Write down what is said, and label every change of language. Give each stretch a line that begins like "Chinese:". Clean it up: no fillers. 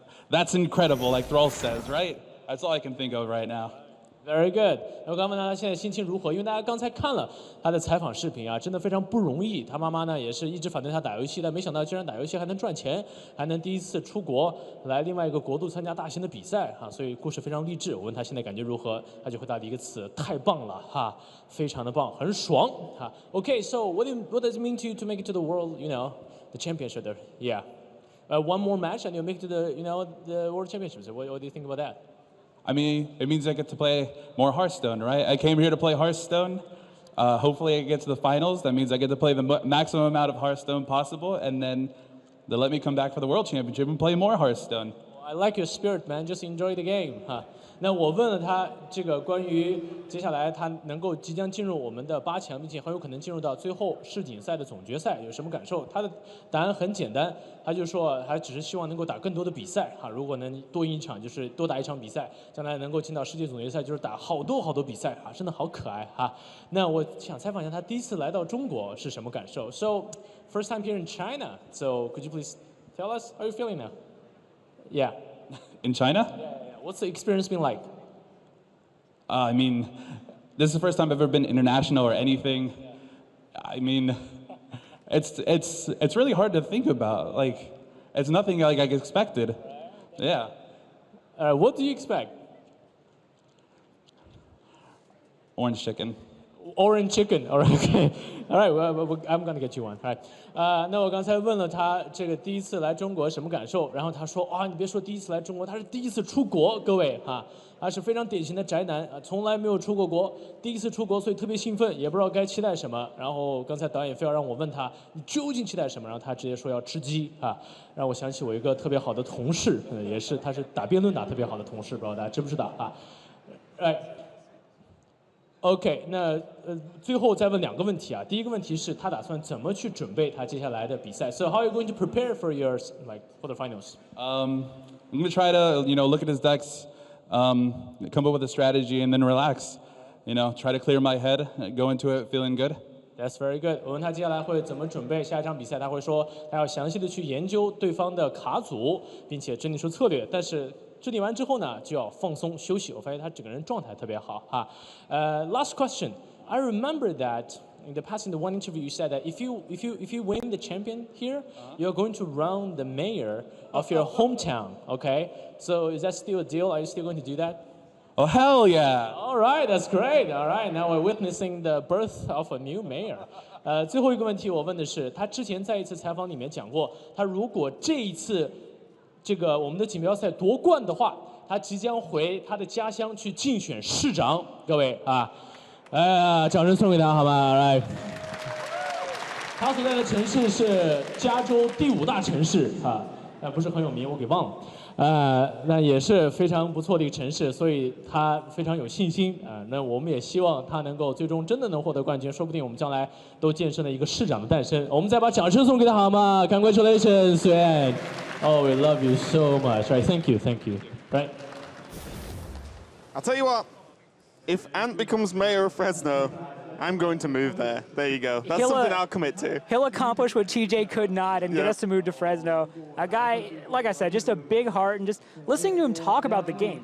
English: That's incredible, like Thrall says, right? That's all I can think of right now. Very good。
Chinese: 我刚问他现在心情如何，因为大家刚才看了他的采访视频啊，真的非常不容易。他妈妈呢也是一直反对他打游戏，但没想到居然打游戏还能赚钱，还能第一次出国来另外一个国度参加大型的比赛哈，所以故事非常励志。我问他现在感觉如何，他就回答了一个词：太棒了哈，非常的棒，很爽哈。
English: Okay, so what does it mean to make it to the world, the championship there? Yeah, one more match and you'll make it to the world championships. What do you think about that? I mean, it means I get to play more Hearthstone, right? I came here to play Hearthstone. Hopefully I get to the finals. That means I get to play the maximum amount of Hearthstone possible, and then they'll let me come back for the World Championship and play more Hearthstone. I like your spirit, man. Just enjoy the game.
Chinese: 哈，那我问了他这个关于接下来他能够即将进入我们的8强，并且很有可能进入到最后世锦赛的总决赛，有什么感受？他的答案很简单，他就说他只是希望能够打更多的比赛哈，如果能多赢一场，就是多打一场比赛，将来能够进到世界总决赛，就是打好多比赛啊，真的好可爱哈。那我想采访一下他第一次来到中国是什么感受 ？
English: So first time here in China. So could you please tell us how you feeling now? Yeah. In China? Yeah. What's the experience been like? I mean, this is the first time I've ever been international or anything. I mean, it's really hard to think about. Like, it's nothing like I expected. Yeah. What do you expect? Orange chicken. Orange chicken. All right. Okay. All right. Well, I'm gonna get you one. All right.
Chinese: 那我刚才问了他这个第一次来中国什么感受，然后他说啊，你别说第一次来中国，他是第一次出国，各位哈，他是非常典型的宅男啊，从来没有出过国，第一次出国，所以特别兴奋，也不知道该期待什么。然后刚才导演非要让我问他，你究竟期待什么？然后他直接说要吃鸡啊，让我想起我一个特别好的同事，也是他是打辩论打特别好的同事，不知道大家知不知道啊？哎。 OK， 那最后再问2个问题啊。第一个问题是他打算怎么去准备他接下来的比赛 ？
English: So how are you going to prepare for your for the finals? I'm gonna try to look at his decks, come up with a strategy, and then relax. Try to clear my head, go into it feeling good. That's very good.
Chinese: 我问他接下来会怎么准备下一场比赛，他会说他要详细的去研究对方的卡组，并且制定出策略，但是。制定完之后呢，就要放松休息。我发现他整个人状态特别好哈。
English: Last question. I remember that in the past in the one interview you said that if you win the champion here, you're going to run the mayor of your hometown. Okay. So is that still a deal? Are you still going to do that? Oh hell yeah! All right, that's great. All right, now we're witnessing the birth of a new mayor.
Chinese: 最后一个问题我问的是，他之前在一次采访里面讲过，他如果这一次。这个我们的锦标赛夺冠的话，他即将回他的家乡去竞选市长。各位啊，掌声送给他好吗 ？Right。他所在的城市是加州第5大城市啊，不是很有名，我给忘了。那也是非常不错的一个城市，所以他非常有信心啊。那我们也希望他能够最终真的能获得冠军，说不定我们将来都见证了一个市长的诞生。我们再把掌声送给他好吗 ？
English: Congratulations, Yuan. Oh, we love you so much. Right, thank you. Right. I'll tell you what, if Ant becomes mayor of Fresno, I'm going to move there. There you go. That's something I'll commit to. He'll accomplish what TJ could not and get us to move to Fresno. A guy, like I said, just a big heart, and just listening to him talk about the game.